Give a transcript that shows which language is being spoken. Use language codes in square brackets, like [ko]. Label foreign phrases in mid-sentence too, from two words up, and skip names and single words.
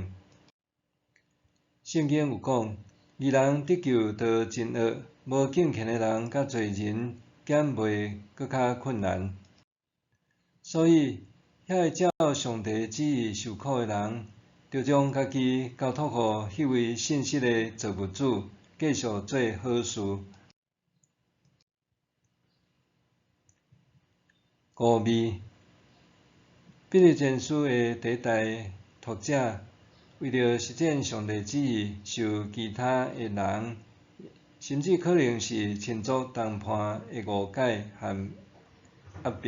[nan] 圣经有讲，义人得救道真恶，无敬虔的人甲罪人减袂搁较困难。所以，遐个照上帝旨意受苦的人，着将家己交托互迄位信实的造物主，继续做好事。古味，彼得前书的第一代读者，为着实践上帝旨意，受其他的人，甚至可能是亲族同伴的误解和压迫。